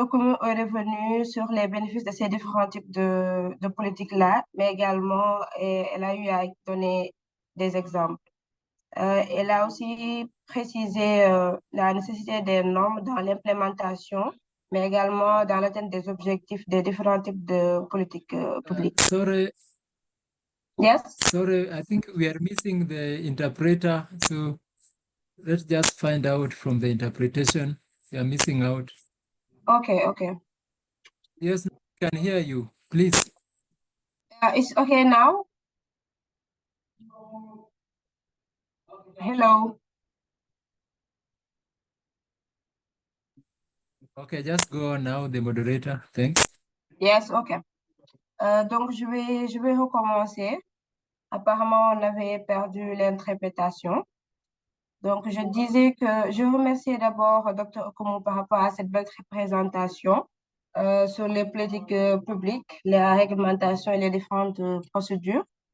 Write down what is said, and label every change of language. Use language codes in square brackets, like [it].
[fr] Okomo est revenu sur les bénéfices de ces différents types de politiques-là, mais également, elle a eu à donner des exemples. Elle a aussi précisé la nécessité des normes dans l'implémentation, mais également dans l'atteinte des objectifs des différents types de politiques publiques. [en] Sorry. Yes? Sorry, I think we are missing the interpreter. So let's just find out from the interpretation. We are missing out. Okay, okay. Yes, we can hear you. Please. It's okay now? Hello. Okay, just go on now, the moderator. Thanks. Yes, okay. [fr] Donc, je vais recommencer. Apparemment, on avait perdu l'interprétation. Donc, je disais que je remercie d'abord Dr. Okomo par rapport à cette belle présentation sur les politiques publiques, la réglementation et les différentes procédures.